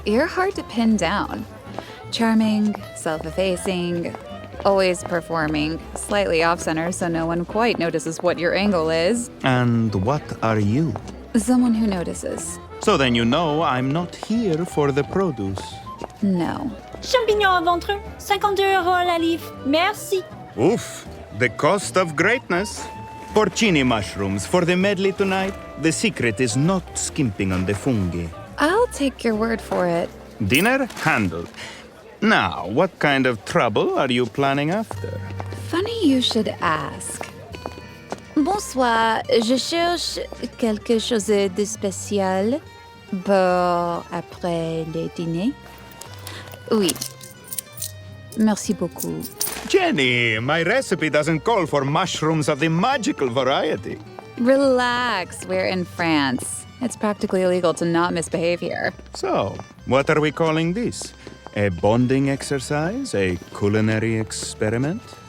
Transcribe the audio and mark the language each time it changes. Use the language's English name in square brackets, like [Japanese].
[English] You're hard to pin down. Charming, self-effacing, always performing, slightly off-center so no one quite notices what your angle is. And what are you? Someone who notices. So then you know I'm not here for the produce. No. [French] Champignons à ventre, 52 € la livre. Merci. [English] Oof, the cost of greatness. Porcini mushrooms for the medley tonight. The secret is not skimping on the fungi. I'll take your word for it. Dinner handled. Now, what kind of trouble are you planning after? Funny you should ask. [French] Bonsoir, je cherche quelque chose de spécial pour après le dîner. Oui. Merci beaucoup. [English] Jenny, my recipe doesn't call for mushrooms of the magical variety. Relax, we're in France. It's practically illegal to not misbehave here. So, what are we calling this? A bonding exercise? A culinary experiment?